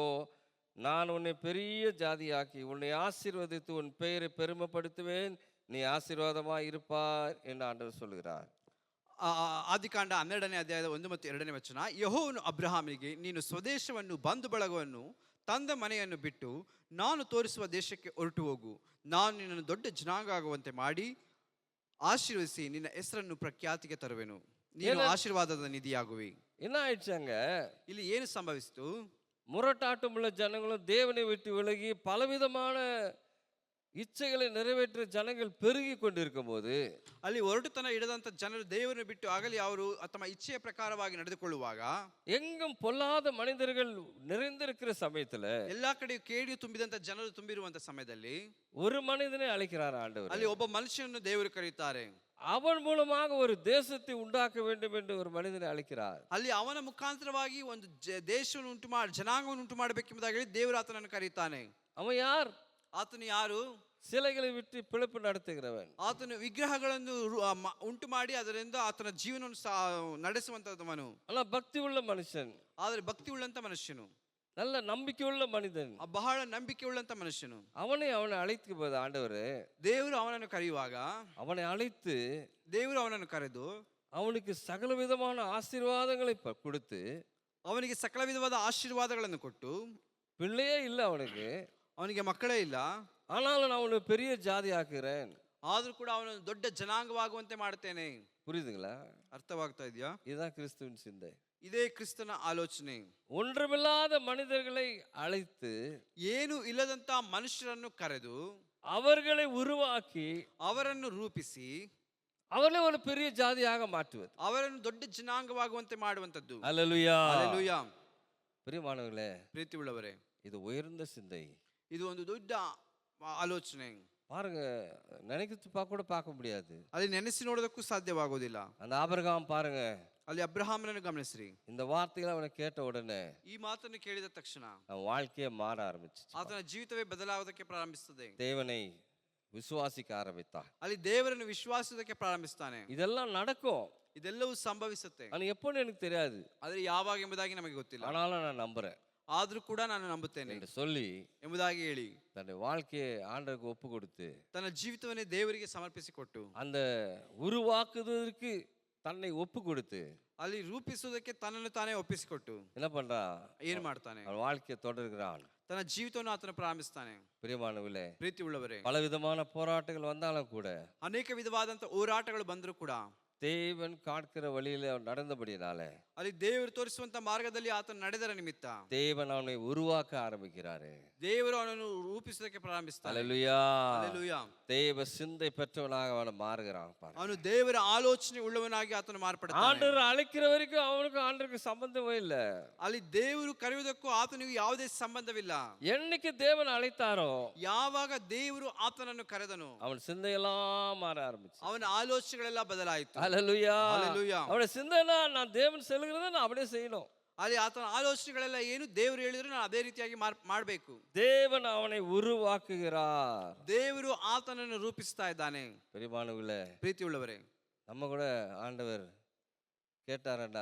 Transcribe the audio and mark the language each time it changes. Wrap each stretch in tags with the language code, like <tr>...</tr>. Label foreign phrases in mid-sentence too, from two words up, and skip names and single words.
<ta>நான் உன்னை பெரிய ஜாதியாக்கி உன்னை ஆசீர்வதித்து உன் பெயரை பெருமைப்படுத்துவேன், நீ ஆசீர்வாதமாய் இருப்பார் என்று ஆண்டவர் சொல்கிறார்.</ta> <kn>ಆದಿಕಾಂಡ 12ನೇ ಅಧ್ಯಾಯದ 1 ಮತ್ತು 2ನೇ ವಚನ, ಯೆಹೋವನು ಅಬ್ರಹಾಮನಿಗೆ, ನೀನು ಸ್ವದೇಶವನ್ನು ಬಂಧು ಬಳಗವನ್ನು ತಂದ ಮನೆಯನ್ನು ಬಿಟ್ಟು ನಾನು ತೋರಿಸುವ ದೇಶಕ್ಕೆ ಹೊರಟು ಹೋಗು. ನಾನು ನಿನ್ನನ್ನು ದೊಡ್ಡ ಜನಾಂಗ ಆಗುವಂತೆ ಮಾಡಿ ಆಶೀರ್ವದಿಸಿ ನಿನ್ನ ಹೆಸರನ್ನು ಪ್ರಖ್ಯಾತಿಗೆ ತರುವೆನು. ನೀನು ಆಶೀರ್ವಾದದ ನಿಧಿಯಾಗುವಿ.</kn> <ta>என்ன ஆயிடுச்சாங்க,</ta> <kn>ಇಲ್ಲಿ ಏನು ಸಂಭವಿಸಿತು?</kn> <ta>முரட்டாட்டமுள்ள ஜனங்களும் தேவனை விட்டு விலகி பலவிதமான இச்சைகளை நிறைவேற்ற ஜனங்கள் பெருகி கொண்டிருக்கும் போது,</ta> <kn>ಅಲ್ಲಿ ಹೊರಟುತನ ಹಿಡಿದಂತ ಜನರು ದೇವರನ್ನು ಬಿಟ್ಟು ಆಗಲಿ ಅವರು ತಮ್ಮ ಇಚ್ಛೆಯ ಪ್ರಕಾರವಾಗಿ ನಡೆದುಕೊಳ್ಳುವಾಗ,</kn> <ta>எங்கும் பொல்லாத மனிதர்கள் நிறைந்திருக்கிற சமயத்துல,</ta> <kn>ಎಲ್ಲಾ ಕಡೆ ಕೇಡಿ ತುಂಬಿದಂತ ಜನರು ತುಂಬಿರುವಂತ ಸಮಯದಲ್ಲಿ</kn> <ta>ஒரு மனிதனை அழைக்கிறார் ஆண்டவர்.</ta> <kn>ಅಲ್ಲಿ ಒಬ್ಬ ಮನುಷ್ಯನನ್ನು ದೇವರು ಕರೆಯುತ್ತಾರೆ.</kn> <ta>அவன் மூலமாக ஒரு தேசத்தை உண்டாக்க வேண்டும் என்று ஒரு மனிதனை அழைக்கிறார்.</ta> <kn>ಅಲ್ಲಿ ಅವನ ಮುಖಾಂತರವಾಗಿ ಒಂದು ದೇಶವನ್ನು ಉಂಟು ಮಾಡಿ ಜನಾಂಗವನ್ನು ಉಂಟು ಮಾಡಬೇಕೆಂಬುದಾಗಿ ದೇವರು ಆತನನ್ನು ಕರೆಯುತ್ತಾನೆ.</kn> <ta>அவன் யார்?</ta> <kn>ಆತನು ಯಾರು?</kn> <ta>சிலைகளை விட்டு பிழைப்பு நடத்துகிறவன்.</ta> <kn>ಆತನು ವಿಗ್ರಹಗಳನ್ನು ಉಂಟು ಮಾಡಿ ಅದರಿಂದ ಆತನ ಜೀವನವನ್ನು ನಡೆಸುವಂತವನು.</kn> <ta>ஆனா பக்தி உள்ள மனுஷன்,</ta> <kn>ಆದರೆ ಭಕ್ತಿ ಉಳ್ಳಂತ ಮನುಷ್ಯನು,</kn> <ta>நல்ல நம்பிக்கையுள்ள மனிதன்,</ta> <kn>ಬಹಳ ನಂಬಿಕೆ ಉಳ್ಳಂತ ಮನುಷ್ಯನು,</kn> <ta>அவனை அழைத்து போது ஆண்டவர்,</ta> <kn>ದೇವರು ಅವನನ್ನು ಕರೆಯುವಾಗ,</kn> <ta>அவனை அழைத்து</ta> <kn>ದೇವರು ಅವನನ್ನು ಕರೆದು</kn> <ta>அவனுக்கு சகல விதமான ஆசீர்வாதங்களை கொடுத்து,</ta> <kn>ಅವನಿಗೆ ಸಕಲ ವಿಧವಾದ ಆಶೀರ್ವಾದಗಳನ್ನು ಕೊಟ್ಟು,</kn> <ta>பிள்ளையே இல்லை அவனுக்கு,</ta> <kn>ಅವನಿಗೆ ಮಕ್ಕಳೇ ಇಲ್ಲ,</kn> <ta>ஆனாலும் நான் அவனை பெரிய ஜாதி ஆக்குறேன்,</ta> <kn>ಆದ್ರೂ ಕೂಡ ಅವನನ್ನು ದೊಡ್ಡ ಜನಾಂಗವಾಗುವಂತೆ ಮಾಡ್ತೇನೆ.</kn> <ta>புரியுதுங்களா?</ta> <kn>ಅರ್ಥವಾಗ್ತಾ ಇದೆಯಾ?</kn> <ta>இதுதான் கிறிஸ்துவின் சிந்தை.</ta> <kn>ಇದೇ ಕ್ರಿಸ್ತನ ಆಲೋಚನೆ.</kn> <ta>ஒன்றுமில்லாத மனிதர்களை அழைத்து</ta> <kn>ಏನು ಇಲ್ಲದಂತ ಮನುಷ್ಯರನ್ನು ಕರೆದು</kn> <ta>அவர்களை உருவாக்கி</ta> <kn>ಅವರನ್ನು ರೂಪಿಸಿ</kn> <ta>அவர்களை ஒரு பெரிய ஜாதியாக மாற்றுவது.</ta> <kn>ಅವರನ್ನು ದೊಡ್ಡ ಜನಾಂಗವಾಗುವಂತೆ ಮಾಡುವಂತದ್ದು.</kn> <ta>அல்லேலூயா.</ta> <kn>ಹಲ್ಲೆಲೂಯಾ.</kn> <ta>பிரியமானவர்களே,</ta> <kn>ಪ್ರೀತಿ ಉಳ್ಳವರೇ,</kn> <ta>இது உயர்ந்த சிந்தை.</ta> <kn>ಇದು ಒಂದು ದೊಡ್ಡ ಆಲೋಚನೆ.</kn> <ta>பாருங்க, நினைத்து பார்க்க கூட பார்க்க முடியாது.</ta> <kn>ಅಲ್ಲಿ ನೆನೆಸಿ ನೋಡೋದಕ್ಕೂ ಸಾಧ್ಯವಾಗೋದಿಲ್ಲ.</kn> <ta>அந்த ஆபிரகாம் பாருங்க,</ta> <kn>ಅಲ್ಲಿ ಅಬ್ರಹಾಮನನ್ನು ಗಮನಿಸ್ರಿ.</kn> <ta>இந்த வார்த்தைகளை அவனை கேட்ட உடனே</ta> <kn>ಈ ಮಾತನ್ನು ಕೇಳಿದ ತಕ್ಷಣ</kn> <ta>அவன் வாழ்க்கையே மாற ஆரம்பிச்சு.</ta> <kn>ಆತನ ಜೀವಿತವೇ ಬದಲಾಗುವುದಕ್ಕೆ ಪ್ರಾರಂಭಿಸುತ್ತದೆ.</kn> <ta>தேவனை விசுவாசிக்க ஆரம்பித்தான்.</ta> <kn>ಅಲ್ಲಿ ದೇವರನ್ನು ವಿಶ್ವಾಸಿಸೋದಕ್ಕೆ ಪ್ರಾರಂಭಿಸ್ತಾನೆ.</kn> <ta>இதெல்லாம் நடக்கும்.</ta> <kn>ಇದೆಲ್ಲವೂ ಸಂಭವಿಸುತ್ತೆ.</kn> <ta>அது எப்போன்னு எனக்கு தெரியாது,</ta> <kn>ಆದರೆ ಯಾವಾಗ ಎಂಬುದಾಗಿ ನಮಗೆ ಗೊತ್ತಿಲ್ಲ.</kn> <ta>ஆனாலும் நான் நம்புறேன்</ta> <kn>ಆದ್ರೂ ಕೂಡ ನಾನು ನಂಬುತ್ತೇನೆ</kn> <ta>என்று சொல்லி</ta> <kn>ಎಂಬುದಾಗಿ ಹೇಳಿ</kn> <ta>தன்னுடைய வாழ்க்கையை ஆண்டவருக்கு ஒப்பு கொடுத்து</ta> <kn>ತನ್ನ ಜೀವಿತವನ್ನೇ ದೇವರಿಗೆ ಸಮರ್ಪಿಸಿಕೊಟ್ಟು</kn> <ta>அந்த உருவாக்குவதற்கு தன்னை ஒப்பு கொடுத்து</ta> <kn>ಅಲ್ಲಿ ರೂಪಿಸುವುದಕ್ಕೆ ತನ್ನನ್ನು ತಾನೇ ಒಪ್ಪಿಸಿಕೊಟ್ಟು</kn> <ta>என்ன பண்றான்?</ta> <kn>ಏನ್ ಮಾಡ್ತಾನೆ?</kn> <ta>அவன் வாழ்க்கையை தொடர்கிறான்.</ta> <kn>ತನ್ನ ಜೀವಿತವನ್ನು ಆತನ ಪ್ರಾರಂಭಿಸ್ತಾನೆ.</kn> <ta>பிரியமானவர்களே,</ta> <kn>ಪ್ರೀತಿ ಉಳ್ಳವರೇ,</kn> <ta>பல விதமான போராட்டங்கள் வந்தாலும் கூட</ta> <kn>ಅನೇಕ ವಿಧವಾದಂತ ಹೋರಾಟಗಳು ಬಂದರೂ ಕೂಡ</kn> <ta>தேவன் காட்கிற வழியில அவன் நடந்தபடினால</ta> <kn>ಅಲ್ಲಿ ದೇವರು ತೋರಿಸುವಂತ ಮಾರ್ಗದಲ್ಲಿ ಆತನ ನಡೆದರ ನಿಮಿತ್ತ</kn> <ta>தேவன் அவனை உருவாக்க ஆரம்பிக்கிறாரு.</ta> <kn>ದೇವರು ಅವನನ್ನು ರೂಪಿಸುವುದಕ್ಕೆ ಪ್ರಾರಂಭಿಸ್ತಾನೆ.</kn> <ta>அல்லேலூயா.</ta> <kn>ಹಲ್ಲೆಲೂಯಾ.</kn> <ta>தேவ சிந்தை பெற்றவனாக அவனை மாறுகிறான். பாருங்க,</ta> <kn>ಅವನು ದೇವರ ಆಲೋಚನೆ ಉಳ್ಳವನಾಗಿ ಆತನು ಮಾರ್ಪಡ್ತಾನೆ.</kn> <ta>ஆண்டவர் அழைக்கிற வரைக்கும் அவனுக்கு ஆண்டருக்கு சம்பந்தமே இல்ல.</ta> <kn>ಅಲ್ಲಿ ದೇವರು ಕರೆಯುವುದಕ್ಕೂ ಆತನಿಗೂ ಯಾವುದೇ ಸಂಬಂಧವಿಲ್ಲ.</kn> <ta>என்னைக்கு தேவன் அழைத்தாரோ</ta> <kn>ಯಾವಾಗ ದೇವರು ಆತನನ್ನು ಕರೆದನು</kn> <ta>அவன் சிந்தையெல்லாம் மாற ஆரம்பிச்சு.</ta> <kn>ಅವನ ಆಲೋಚನೆಗಳೆಲ್ಲ ಬದಲಾಯಿತು.</kn> <ta>அல்லேலூயா. ஹல்லேலூயா. அவனுடைய சிந்தைனா நான் தேவன் சொல்லுகிறத நான் அப்படியே செய்யணும்.</ta> <kn>ಅಲ್ಲಿ ಆತನ ಆಲೋಚನೆಗಳೆಲ್ಲ ಏನು ದೇವರು ಹೇಳಿದ್ರು ನಾನು ಅದೇ ರೀತಿಯಾಗಿ ಮಾಡಬೇಕು.</kn> <ta>தேவன் அவனை உருவாக்குகிறார்.</ta> <kn>ದೇವರು ಆತನನ್ನು ರೂಪಿಸ್ತಾ ಇದ್ದಾನೆ.</kn> <ta>பிரியமானவர்களே,</ta> <kn>ಪ್ರೀತಿ ಉಳ್ಳವರೇ,</kn> <ta>நம்ம கூட ஆண்டவர் கேட்டாரண்டா</ta>